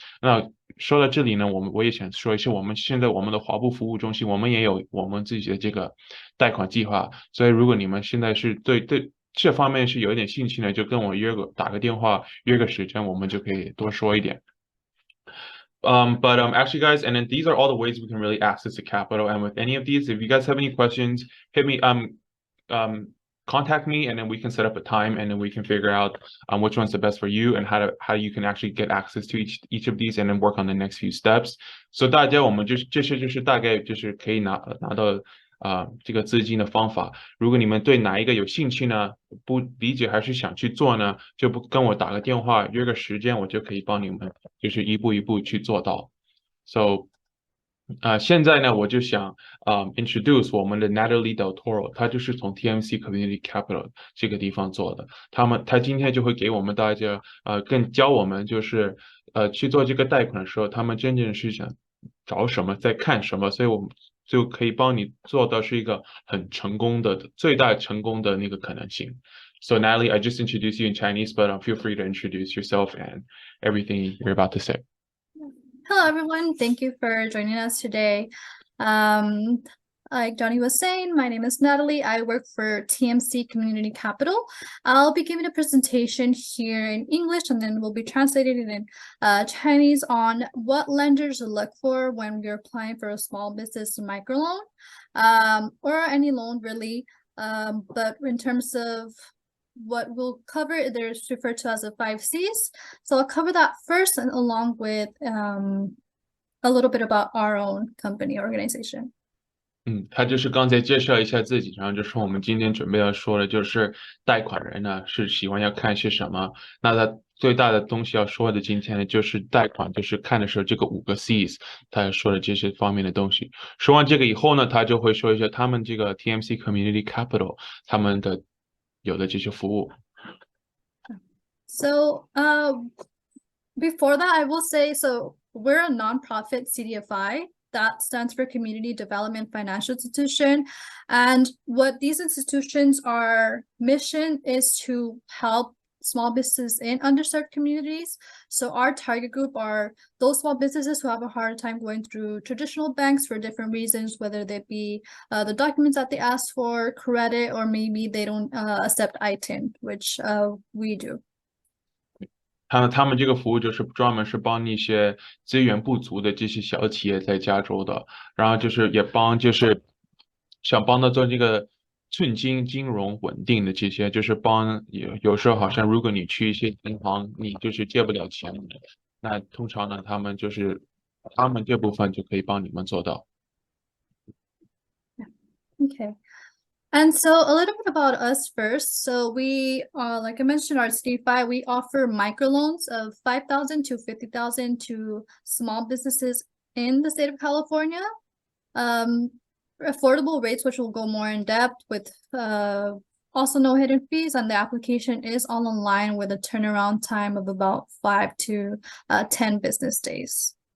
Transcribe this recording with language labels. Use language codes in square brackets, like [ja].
[zh] 那说到这里呢，我也想说一下，现在我们的华埠服务中心，我们也有我们自己的这个贷款计划，所以如果你们现在是对这方面是有一点兴趣呢，就跟我打个电话，约个时间，我们就可以多说一点。 [en] But actually, guys, and then these are all the ways we can really access the capital. And with any of these, if you guys have any questions, hit me contact me, and then we can set up a time, and then we can figure out which one's the best for you, and how you can actually get access to each of these, and then work on the next few steps. [zh] So 大家我们这些就是大概就是可以拿到这个资金的方法。如果你们对哪一个有兴趣呢，不理解还是想去做呢，就不跟我打个电话约个时间，我就可以帮你们就是一步一步去做到。 So 现在呢，我就想introduce 我们的 Natalie Del Toro，她就是从 TMC Community Capital 这个地方做的。她今天就会给我们大家更教我们就是去做这个贷款的时候，他们真正是想找什么，在看什么，所以我们就可以帮你做到是一个很成功的最大成功的那个可能性。 [en] So Natalie, I just introduced you in Chinese, but feel free to introduce yourself and everything you're about to say. Hello, everyone. Thank you for joining us today. Like Johnny was saying, my name is Natalie. I work for TMC Community Capital. I'll be giving a presentation here in English, and then we'll be translating it in Chinese on what lenders look for when we're applying for a small business microloan, or any loan really. But in terms of what we'll cover, there's referred to as the 5 C's. So I'll cover that first, and along with a little bit about our own company organization. [zh] 他就是刚才介绍一下自己，然后就说我们今天准备要说的就是贷款人呢是喜欢要看些什么。那他最大的东西要说的今天呢就是贷款，就是看的时候这个5个 C's， 他说的这些方面的东西。说完这个以后呢，他就会说一下他们这个 TMC Community Capital 他们的有的这些服务。 [en] So before that, I will say, so we're a nonprofit CDFI. That stands for Community Development Financial Institution. And what these institutions, our mission is to help small businesses in underserved communities. So our target group are those small businesses who have a hard time going through traditional banks for different reasons, whether they be the documents that they ask for, credit, or maybe they don't accept ITIN, which we do. [zh] 他们这个服务就是专门是帮那些资源不足的这些小企业在加州的，然后就是也就是想帮他做这个寸金融稳定的这些，就是有时候好像如果你去一些银行，你就是借不了钱，那通常呢他们这部分就可以帮你们做到。 Okay. [en] And so a little bit about us first. So we, like I mentioned, our CDFI, we offer microloans of $5,000 to $50,000 to small businesses in the state of California. affordable rates, which will go more in depth with also no hidden fees, and the application is all online with a turnaround time of about 5 to 10 business days.